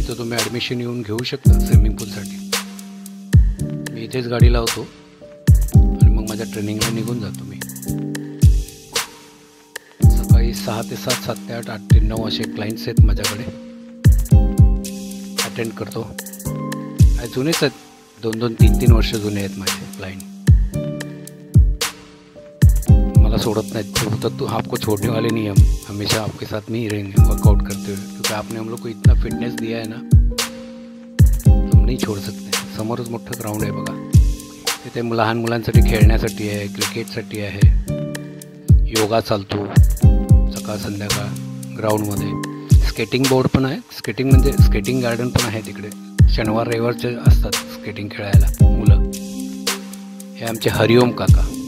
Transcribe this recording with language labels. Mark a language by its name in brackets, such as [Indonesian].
[Marathi] इथं तुम्ही ॲडमिशन येऊन घेऊ शकता स्विमिंग पूलसाठी. मी इथेच गाडी लावतो आणि मग माझ्या ट्रेनिंगला निघून जातो. मी सकाळी 6 ते 7, 7 ते 8, 8 ते 9 असे क्लायंट्स आहेत माझ्याकडे. अटेंड करतो. जुनेच आहेत, 2-2, 3-3 वर्ष जुने आहेत माझे क्लाइंट. मला सोडत नाहीत. तो बोलतात [Hindi] तू आपको छोड़ने वाले नहीं हम, हमेशा आपके साथ में ही रहेंगे वर्कआउट करते हुए, क्योंकि आपने हम लोग को इतना फिटनेस दिया है ना, हम नहीं छोड़ सकते. [Marathi] समोरच मोठं ग्राउंड आहे बघा. तिथे लहान मुलांसाठी खेळण्यासाठी आहे, क्रिकेटसाठी आहे, योगा चालतो सकाळ संध्याकाळ ग्राउंडमध्ये. स्केटिंग बोर्ड पण आहे. स्केटिंग गार्डन पण आहे तिकडे. शनिवार रविवारचे असतात स्केटिंग खेळायला मुलं. हे आमचे हरिओम काका.